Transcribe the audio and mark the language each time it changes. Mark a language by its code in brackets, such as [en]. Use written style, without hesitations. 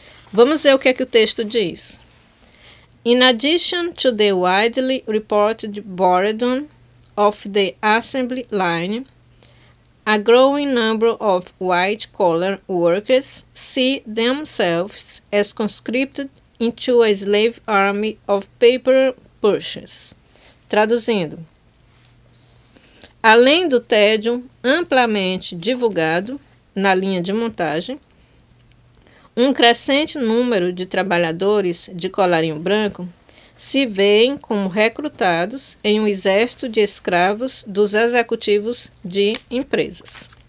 [pt] Vamos ver o que é que o texto diz. [en] In addition to the widely reported boredom of the assembly line, a growing number of white-collar workers see themselves as conscripted into a slave army of paper pushers. [pt] Traduzindo, além do tédio amplamente divulgado na linha de montagem, um crescente número de trabalhadores de colarinho branco se veem como recrutados em um exército de escravos dos executivos de empresas.